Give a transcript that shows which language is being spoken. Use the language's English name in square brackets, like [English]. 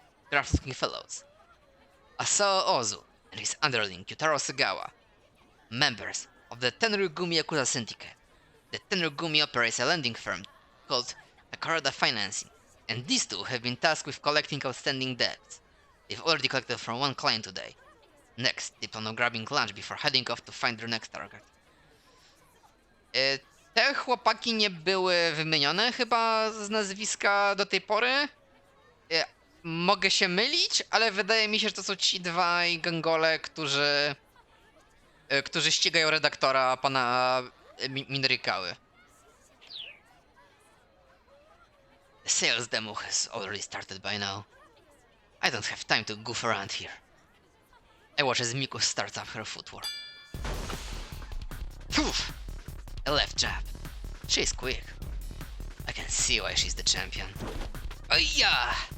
[English] Gruff-looking fellows. Asao Ozu and his underling Yutaro Sagawa, members of the Tenryugumi Yakuza Syndicate. The Tenryugumi operates a lending firm called Takarada Financing, and these two have been tasked with collecting outstanding debts. They've already collected from one client today. Next, they plan on grabbing lunch before heading off to find their next target. [Polish] Te chłopaki nie były wymienione chyba z nazwiska do tej pory. Mogę się mylić, ale wydaje mi się, że to są ci dwaj gangole, którzy ścigają redaktora pana Minorikały. [English] The sales demo has already started by now. I don't have time to goof around here. I watch as Miku starts up her footwork. Poof! A left jab. She's quick. I can see why she's the champion. Oh yeah!